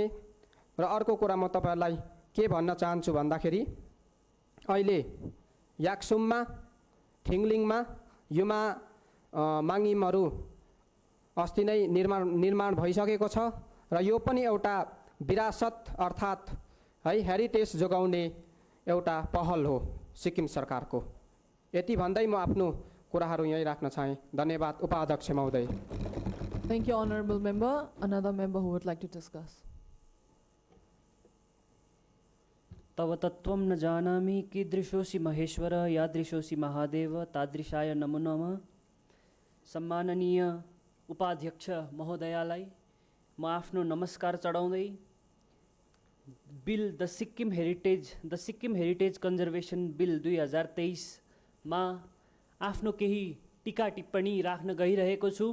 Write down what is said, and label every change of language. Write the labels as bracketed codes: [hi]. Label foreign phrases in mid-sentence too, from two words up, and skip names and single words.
[ne] र अर्को कुरा म तपाईँहरूलाई के भन्न चाहन्छु भन्दाखेरि अहिले याक्सुममा, ठिङलिङमा युमा माङ्गिमहरू अस्ति नै निर्माण भइसकेको छ र यो पनि एउटा विरासत अर्थात् है हेरिटेज जोगाउने एउटा पहल हो सिक्किम सरकारको। यति भन्दै म आफ्नो कुराहरू यहीँ राख्न चाहेँ। धन्यवाद उपाध्यक्ष महोदय। [en] Thank you, honorable member. Another member who would like to discuss. [sa] तव तत्त्वं न जानामि कीदृशोऽसि महेश्वर यादृशोऽसि महादेव तादृशाय नमो नमः। [ne] सम्माननीय उपाध्यक्ष महोदयालाई म आफ्नो नमस्कार चढाउँदै बिल द सिक्किम हेरिटेज कन्जर्भेसन बिल 2023 मा आफ्नो केही टीका टिप्पणी राख्न गइरहेको छु।